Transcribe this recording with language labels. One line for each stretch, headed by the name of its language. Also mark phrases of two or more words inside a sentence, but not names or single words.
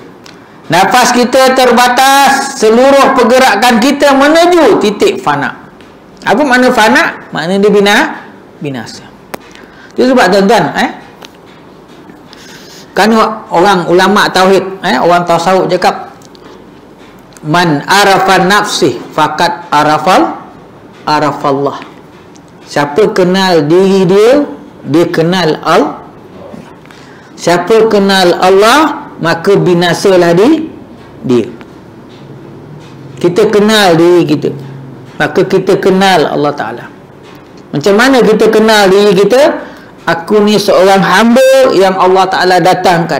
Malay: Nafas kita terbatas, seluruh pergerakan kita menuju titik fana. Apa makna fana? Makna dia binasa. Itu sebab tuan-tuan, kan orang ulama tauhid, orang tasawuf cakap,
Arabic: من عرف نفسه فقد عرف الله.
Malay: Siapa kenal diri dia, dia kenal Allah. Siapa kenal Allah, maka binasalah dia. Kita kenal diri kita, maka kita kenal
Arabic: الله تعالى.
Malay: Macam mana kita kenal diri kita? Aku ni seorang hamba yang
Arabic: الله تعالى
Malay: datangkan.